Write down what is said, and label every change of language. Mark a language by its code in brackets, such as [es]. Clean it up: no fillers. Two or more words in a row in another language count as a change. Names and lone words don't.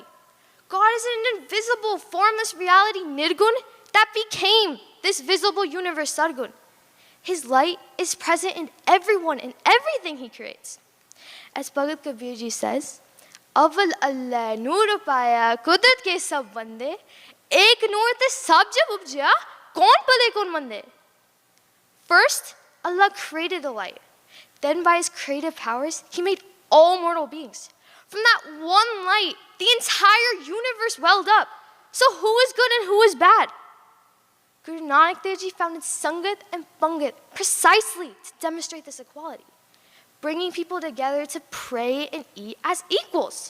[en] God is an invisible, formless reality, Nirgun, that became this visible universe, Sargun. His light is present in everyone and everything he creates. As Bhagat Kabir Ji says, [pa] "ਅਵਲ ਅੱਲਾਹ ਨੂਰ ਪਾਇਆ ਕੁਦਰਤ ਕੇ ਸਭ ਬੰਦੇ, ਏਕ ਨੂਰ ਤੇ ਸਭ ਜਬ ਉਪਜਾਇਆ, ਕਉਨ ਪਲੇ ਕਉਨ ਮੰਦੇ." [en] First, Allah created the light. Then by his creative powers, he made all mortal beings. From that one light, the entire universe welled up. So who is good and who is bad? Guru Nanak Dev Ji founded Sangat and Pangat precisely to demonstrate this equality, bringing people together to pray and eat as equals.